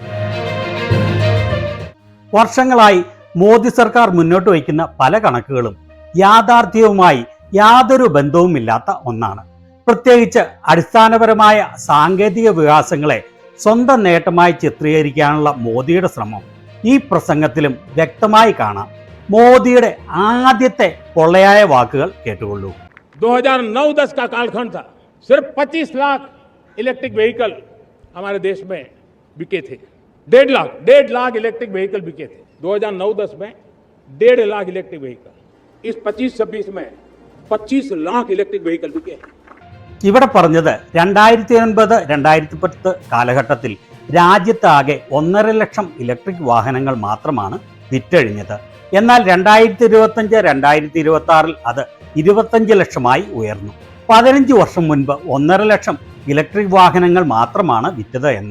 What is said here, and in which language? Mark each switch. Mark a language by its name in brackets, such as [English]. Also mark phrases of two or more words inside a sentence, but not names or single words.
[Malayalam] വർഷങ്ങളായി മോദി സർക്കാർ മുന്നോട്ട് വയ്ക്കുന്ന പല കണക്കുകളും യാഥാർത്ഥ്യവുമായി യാതൊരു ബന്ധവുമില്ലാത്ത ഒന്നാണ്. പ്രത്യേകിച്ച് അടിസ്ഥാനപരമായ സാങ്കേതിക വികാസങ്ങളെ സ്വന്തം നേട്ടമായി ചിത്രീകരിക്കാനുള്ള മോദിയുടെ ശ്രമം ഈ പ്രസംഗത്തിലും വ്യക്തമായി കാണാം. മോദിയുടെ ആദ്യത്തെ പൊള്ളയായ വാക്കുകൾ കേട്ടുകൊള്ളൂ. [Hindi] 2009-10 का कालखंड था. सिर्फ 25 लाख [English] electric vehicle [Hindi] हमारे देश में बिके थे. 1.5 लाख [English] electric vehicle [Hindi] बिके थे 2009-10 में. 1.5 लाख [English] electric vehicle. [Hindi] इस 25-26 में 25 लाख [English] electric vehicle [Hindi] बिके हैं. [Malayalam] ഇവിടെ പറഞ്ഞത് 2009-2010 കാലഘട്ടത്തിൽ രാജ്യത്താകെ 1.5 ലക്ഷം ഇലക്ട്രിക് വാഹനങ്ങൾ മാത്രമാണ് വിറ്റഴിഞ്ഞത്. എന്നാൽ 2025-2026 അത് 25 ലക്ഷമായി ഉയർന്നു. 15 വർഷം മുൻപ് 1.5 ലക്ഷം ഇലക്ട്രിക് വാഹനങ്ങൾ മാത്രമാണ് വിറ്റത് എന്ന്.